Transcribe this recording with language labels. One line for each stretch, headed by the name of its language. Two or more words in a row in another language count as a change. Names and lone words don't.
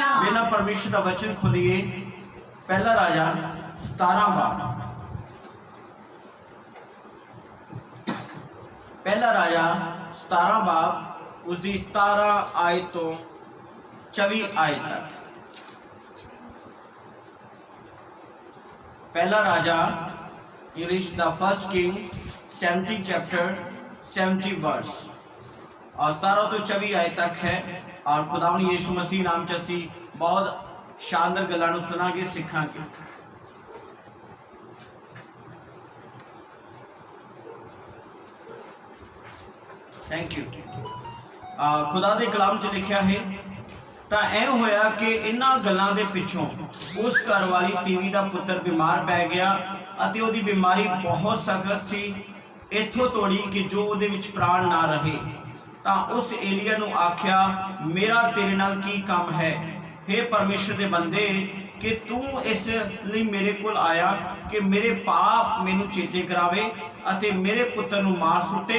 Hindi: बिना परमेश्वर का वचन खोलिए पहला राजा 17 बाब पहला राजा 17 बाब उसकी 17 आयत तो 24 आयत तक पहला राजा
English: it is the first king
Hindi: 70 चैप्टर 70 वर्स और 17 तो 24 आयत तक है।
Punjabi: ਔਰ ਖ਼ੁਦਾਵੰਦ ਯਿਸੂ ਮਸੀਹ ਨਾਮ ਚ ਅਸੀਂ ਬਹੁਤ ਸ਼ਾਨਦਾਰ ਗੱਲਾਂ ਨੂੰ ਸੁਣਾਂਗੇ ਸਿੱਖਾਂਗੇ।
English: Thank you.
Punjabi: ਖ਼ੁਦਾ ਦੇ ਕਲਾਮ ਚ ਲਿਖਿਆ ਹੈ ਤਾਂ ਇਹ ਹੋਇਆ ਕਿ ਇਹਨਾਂ ਗੱਲਾਂ ਦੇ ਪਿੱਛੋਂ ਉਸ ਘਰ ਵਾਲੀ ਤੀਵੀ ਦਾ ਪੁੱਤਰ ਬਿਮਾਰ ਪੈ ਗਿਆ ਅਤੇ ਉਹਦੀ ਬਿਮਾਰੀ ਬਹੁਤ ਸਖਤ ਸੀ, ਇੱਥੋਂ ਤੋੜੀ ਕਿ ਜੋ ਉਹਦੇ ਵਿੱਚ ਪ੍ਰਾਣ ਨਾ ਰਹੇ। ਤਾਂ ਉਸ ਏਲੀਆ ਨੂੰ ਆਖਿਆ, ਮੇਰਾ ਤੇਰੇ ਨਾਲ ਕੀ ਕੰਮ ਹੈ, ਹੇ ਪਰਮੇਸ਼ੁਰ ਦੇ ਬੰਦੇ, ਕਿ ਤੂੰ ਇਸ ਲਈ ਮੇਰੇ ਕੋਲ ਆਇਆ ਕਿ ਮੇਰੇ ਪਾਪ ਮੈਨੂੰ ਚੇਤੇ ਕਰਾਵੇ ਅਤੇ ਮੇਰੇ ਪੁੱਤਰ ਨੂੰ ਮਾਰ ਸੁੱਟੇ।